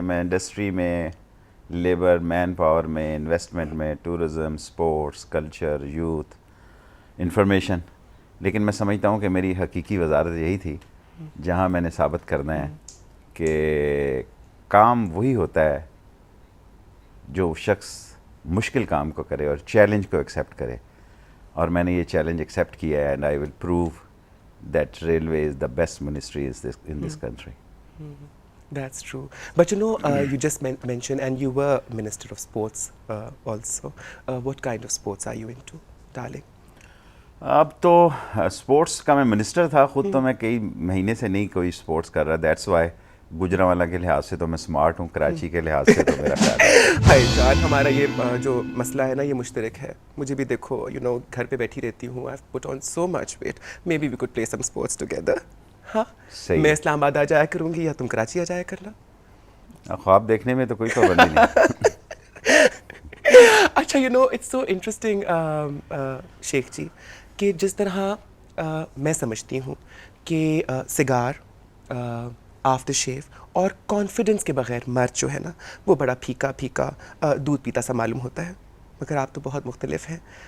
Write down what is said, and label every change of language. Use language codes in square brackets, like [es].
[ur] میں انڈسٹری میں, labour, man power میں, انویسٹمنٹ میں, tourism, sports, culture, youth, information, لیکن میں سمجھتا ہوں کہ میری حقیقی وزارت یہی تھی جہاں میں نے ثابت کرنا ہے کہ کام وہی ہوتا ہے جو شخص مشکل کام کو کرے اور چیلنج کو ایکسیپٹ کرے, اور میں نے یہ چیلنج ایکسیپٹ کیا ہے, [en] And I will prove that railway is the best ministry in this country. That's true. But you know, you just mentioned, and you were Minister of Sports also. What kind of sports are you into, darling? [ur] اب تو sports کا میں minister تھا خود, تو میں کئی مہینے سے نہیں کوئی اسپورٹس کر رہا. [en] that's why [ur] گجرانوالہ کے لحاظ سے تو میں اسمارٹ ہوں, کراچی کے لحاظ سے تو میرا خیال ہے بھائی جان, ہمارا یہ جو مسئلہ ہے نا یہ مشترک ہے. مجھے بھی دیکھو, یو نو, گھر پہ بیٹھی رہتی ہوں. [en] I've put on so much weight. Maybe we could play some sports together. [ur] ہاں, میں اسلام آباد آ جایا کروں گی یا تم کراچی آ جایا کرنا. خواب دیکھنے میں تو کوئی پابندی نہیں. اچھا, [en] you know it's so interesting [ur] شیخ جی, کہ جس طرح میں سمجھتی ہوں کہ سگار, آفٹر شیو اور کانفیڈنس کے بغیر مرد جو ہے نا وہ بڑا پھیکا دودھ پیتا سا معلوم ہوتا ہے, مگر آپ تو بہت مختلف ہیں.